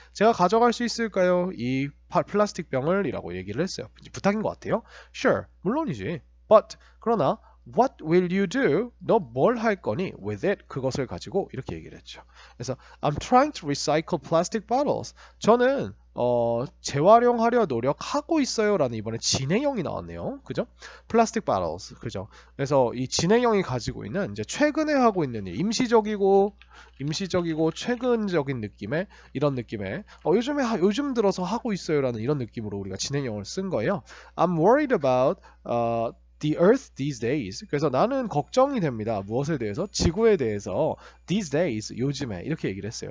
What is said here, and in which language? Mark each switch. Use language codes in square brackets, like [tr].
[ko] 제가 가져갈 수 있을까요? 이 플라스틱 병을 이라고 얘기를 했어요. 부탁인 것 같아요. Sure, 물론이지. [en] But 그러나 What will you do? [ko] 너 뭘 할 거니? [en] With it [ko] 그것을 가지고 이렇게 얘기를 했죠. [en] 그래서 I'm trying to recycle plastic bottles. [ko] 저는 재활용하려 노력하고 있어요라는 이번에 진행형이 나왔네요. 그죠? 플라스틱 bottles. 그죠? 그래서 이 진행형이 가지고 있는 이제 최근에 하고 있는 일, 임시적이고 최근적인 느낌의 이런 느낌의 요즘 들어서 하고 있어요라는 이런 느낌으로 우리가 진행형을 쓴 거예요. [en] I'm worried about the earth these days. [ko] 그래서 나는 걱정이 됩니다. 무엇에 대해서? 지구에 대해서. [en] These days, [ko] 요즘에 이렇게 얘기를 했어요.